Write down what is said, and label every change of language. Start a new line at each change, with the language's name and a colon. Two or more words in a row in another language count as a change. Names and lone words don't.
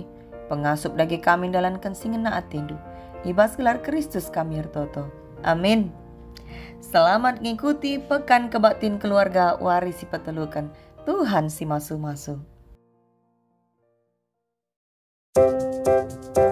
Batak Karo: Pengasup lagi kami dalam kensingen na atendu. Ibas gelar Kristus kami ertoto. Amin. Selamat ngikuti pekan kebaktin keluarga warisi petelukan. Tuhan si masu-masu.